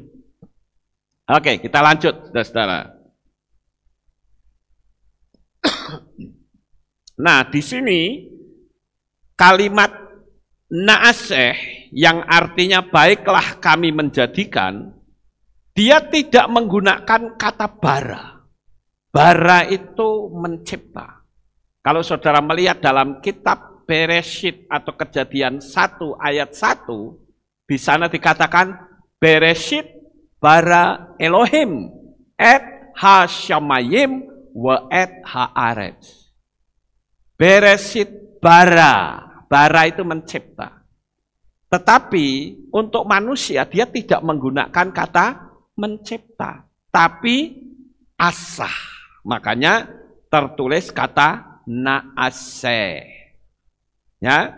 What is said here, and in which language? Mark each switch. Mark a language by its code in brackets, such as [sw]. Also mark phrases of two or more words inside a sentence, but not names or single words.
[id] Oke, kita lanjut, saudara. Nah, di sini kalimat na'aseh yang artinya baiklah kami menjadikan, dia tidak menggunakan kata bara. Bara itu mencipta. Kalau saudara melihat dalam kitab Bereshit atau Kejadian 1 ayat 1, di sana dikatakan [he] בראשית ברא אלהים את השמים ואת הארץ. בראשית ברא. [id] Bara itu mencipta. Tetapi untuk manusia dia tidak menggunakan kata mencipta, tapi asah. Makanya tertulis kata na'aseh. Ya.